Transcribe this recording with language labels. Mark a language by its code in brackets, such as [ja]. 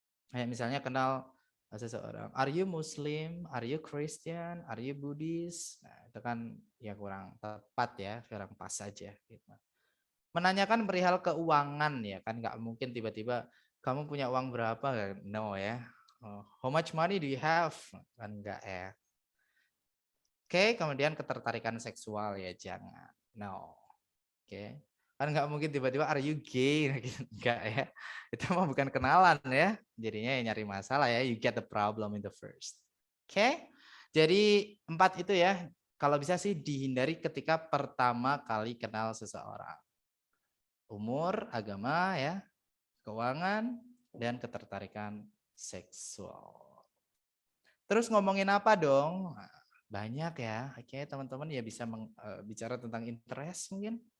[id] Kayak misalnya kenal seseorang, [en] are you Muslim, are you Christian, are you Buddhist? [id] Nah, itu kan ya kurang tepat ya, kurang pas saja gitu. Menanyakan perihal keuangan ya kan nggak mungkin tiba-tiba kamu punya uang berapa, no ya. [en] How much money do you have? [id] Kan enggak ya. Oke, kemudian ketertarikan seksual ya jangan. No. Oke. Kan nggak mungkin tiba-tiba [en] are you gay [id] gitu. Enggak ya. Itu mah bukan kenalan ya. Jadinya ya nyari masalah ya. [en] You get the problem in the first. [id] Oke. Jadi 4 itu ya. Kalau bisa sih dihindari ketika pertama kali kenal seseorang. Umur, agama ya, keuangan, dan ketertarikan seksual. Terus ngomongin apa dong? Nah, banyak ya. Oke, teman-teman ya bisa bicara tentang interest mungkin.